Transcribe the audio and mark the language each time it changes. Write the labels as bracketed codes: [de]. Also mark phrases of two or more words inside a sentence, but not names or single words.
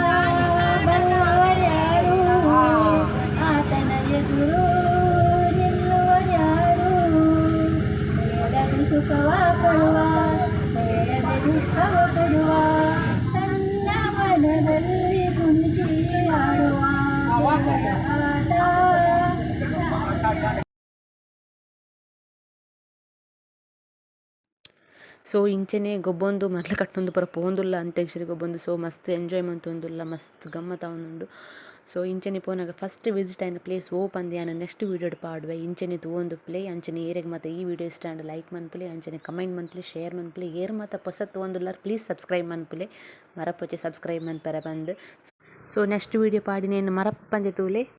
[kn] ಬಲ್ಲವರ್ಯಾರು ಆತನ ಎದುರು ನಿಲ್ಲುವರ್ಯಾರು ಬೇಡದೆ ಸುಖವ ಕೊಡುವ ಬೇಡದೆ ದುಃಖವ ಕೊಡುವ ತನ್ನ ಮನದಲ್ಲಿ ಕುಣಿಸಿ ಆಡುವ ಆಟ [tcy] ಸೊ ಇಂಚೆನೆ ಗೊಬ್ಬೊಂದು ಮರ್ಲ ಕಟ್ಟೊಂದು ಪೂರ ಪೋಂದುಲ್ಲ ಅಂತ್ಯಾಕ್ಷರಿ ಗೊಬ್ಬೊಂದು ಸೊ ಮಸ್ತ್ ಎಂಜಾಯ್ ಮಂತೊಂದುಲ್ಲ ಮಸ್ತ್ ಗಮ್ಮತ್ ಅವನುಂಡು ಸೊ ಇಂಚೆನೆ ಪೋನಾಗ [en] first visit [tcy] ಆಯ್ನ ಪ್ಲೇಸ್ ಓಪಂದು ಯಾನ ನೆಕ್ಸ್ಟ್ ವೀಡಿಯೋಡ್ ಪಾಡುವೆ ಇಂಚೆನೆ ತೂವೊಂದು ಪ್ಲೇ ಅಂಚನೆ ಏರೆಗೆ ಮತ್ತು ಈ ವಿಡಿಯೋ ಇಷ್ಟ [en] and like [tcy] ಮನ್ಪುಲೆ ಅಂಚನೆ ಕಮೆಂಟ್ ಮನ್ಪುಲೆ ಶೇರ್ ಮನ್ಪುಲೆ ಏರ್ ಮತ್ತು ಹೊಸ ತೂವೊಂದುಲ್ಲಾರ [en] please subscribe [tcy] ಮನ್ಪುಲೆ ಮರಪೊಚ್ಚೆ ಸಬ್ಸ್ಕ್ರೈಬ್ ಮನ್ಪರೆ ಬಂದು [en] so next video [tcy] ಪಾಡಿನೇನು ಮರಪ್ಪಂದೆ ತೂಲೆ